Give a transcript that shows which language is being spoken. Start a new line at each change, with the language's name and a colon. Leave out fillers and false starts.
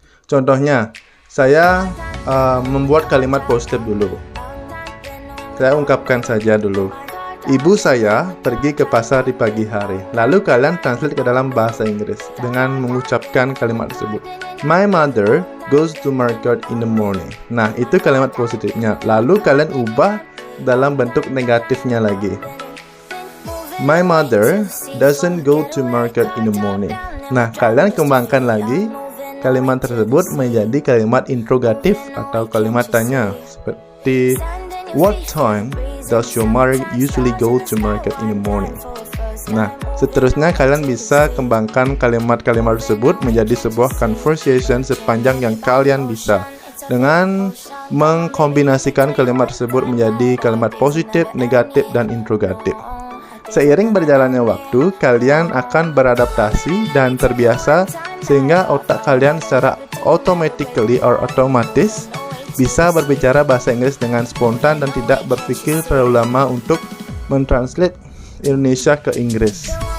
Indonesian: Contohnya, saya membuat kalimat positif dulu. Saya ungkapkan saja dulu. Ibu saya pergi ke pasar di pagi hari. Lalu kalian translate ke dalam bahasa Inggris dengan mengucapkan kalimat tersebut.
English: My mother goes to market in the morning.
Indonesian: Nah, itu kalimat positifnya. Lalu kalian ubah dalam bentuk negatifnya lagi.
English: My mother doesn't go to market in the morning.
Indonesian: Nah, kalian kembangkan lagi kalimat tersebut menjadi kalimat interrogatif atau kalimat tanya. Seperti
English: what time does your mother usually go to market in the morning?
Indonesian: Nah, seterusnya kalian bisa kembangkan kalimat-kalimat tersebut menjadi sebuah conversation sepanjang yang kalian bisa dengan mengkombinasikan kalimat tersebut menjadi kalimat positif, negatif, dan interrogatif. Seiring berjalannya waktu, kalian akan beradaptasi dan terbiasa sehingga otak kalian secara otomatis bisa berbicara bahasa Inggris dengan spontan dan tidak berpikir terlalu lama untuk mentranslate Indonesia ke Inggris.